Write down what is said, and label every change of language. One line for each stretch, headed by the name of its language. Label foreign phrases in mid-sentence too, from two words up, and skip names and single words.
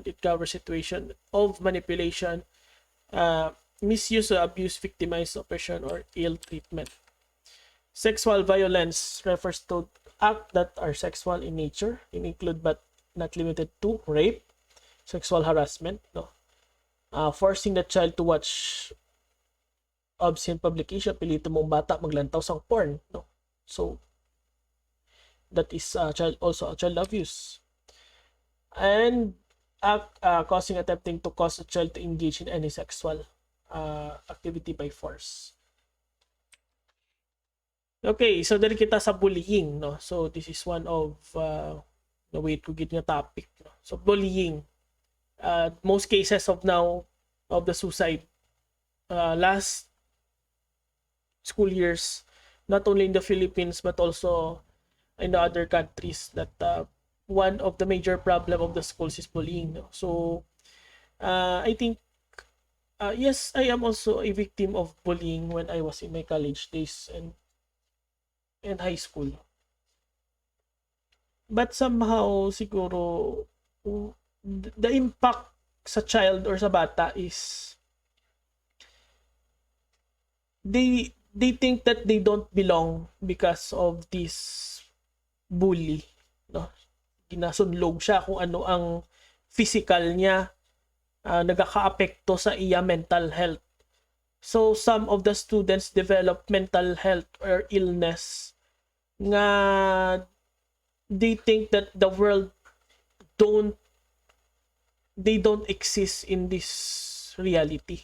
English: It covers situation of manipulation, misuse or abuse, victimized, oppression, or ill treatment. Sexual violence refers to acts that are sexual in nature, include but not limited to rape, sexual harassment, no, forcing the child to watch obscene publication,
Hiligaynon: pilito mong bata maglantaw sang porn, no.
English: So that is also a child abuse. And causing, attempting to cause a child to engage in any sexual activity by force.
Hiligaynon: Okay, so dali kita sa bullying, no.
English: So this is one of the way to get nga topic, no? So bullying, most cases of now of the suicide last school years, not only in the Philippines but also in the other countries, that one of the major problem of the schools is bullying, no? So I think yes, I am also a victim of bullying when I was in my college days and high school. But somehow siguro the impact
Hiligaynon: sa child or sa bata
English: is they think that they don't belong because of this bully, no.
Hiligaynon: Ginasunlog siya kung ano ang physical niya, nagaka-apekto sa iya mental health.
English: So some of the students develop mental health or illness nga they think that the world they don't exist in this reality.